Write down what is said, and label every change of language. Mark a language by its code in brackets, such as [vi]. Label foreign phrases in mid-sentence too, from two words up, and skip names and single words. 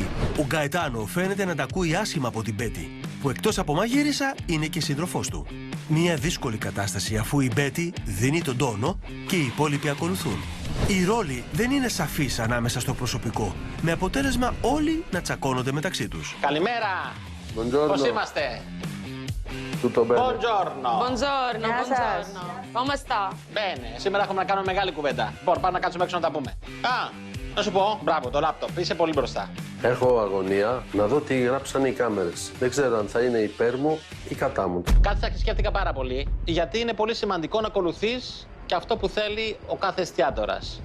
[el] Ο Γκαετάνο φαίνεται να τα ακούει άσχημα από την Μπέτη, που εκτός από μαγείρισα είναι και σύντροφός του. Μια δύσκολη κατάσταση αφού η Μπέτη δίνει τον τόνο και οι υπόλοιποι ακολουθούν. Οι ρόλοι δεν είναι σαφείς ανάμεσα στο προσωπικό, με αποτέλεσμα όλοι να τσακώνονται μεταξύ τους. Καλημέρα! [it] Buongiorno. [el] Πώς είμαστε? [it] Tutto bene. Buongiorno! Buongiorno, buongiorno. Come sta? [el] Μπαίνε, σήμερα έχουμε να κάνουμε μεγάλη κουβέντα. Λοιπόν, πάμε να κάτσουμε έξω να τα πούμε. Να σου πω, μπράβο, το λάπτοπ, είσαι πολύ μπροστά. Έχω αγωνία να δω τι γράψανε οι κάμερες. Δεν ξέρω αν θα είναι υπέρ μου ή κατά μου. Κάτσα και σκέφτηκα πάρα πολύ, γιατί είναι πολύ σημαντικό να ακολουθείς και αυτό που θέλει ο κάθε εστιατόρας.